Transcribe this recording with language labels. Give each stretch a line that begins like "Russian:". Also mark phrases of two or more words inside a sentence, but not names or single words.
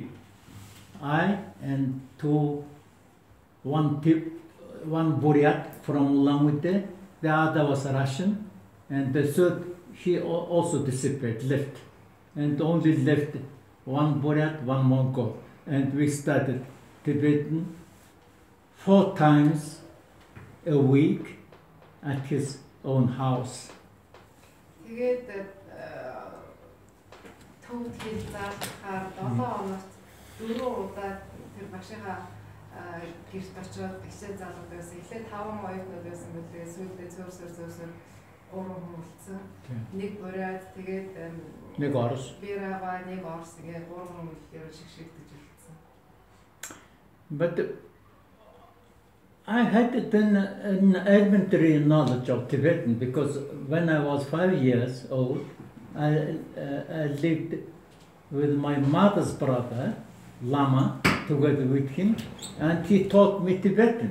English: I and one Buryat from Ulan-Ude, the other was Russian, and the third, he also disappeared, left. And only left one Buryat, one Mongol. And we studied Tibetan 4 times a week at his own house.
Mongolian: Тэгээд төвд хэл заалахаар 7 хоногт 4 удаа тэр багшийнхаа гэрт очиод хичээл заалгадаг байсан. Эхлээд 5 оюутнууд байсан билээ. Сүүлдээ зөөрсөр 3 хүн үлдсэн. Нэг бурайд тэгээд нэг орос. Бирава, нэг орос ингээ 3 хүн үлдээр шигшигдэж үлдсэн.
English: But I had then an elementary knowledge of Tibetan because when I was 5 years old, I lived with my mother's brother, Lama, together with him, and he taught me Tibetan.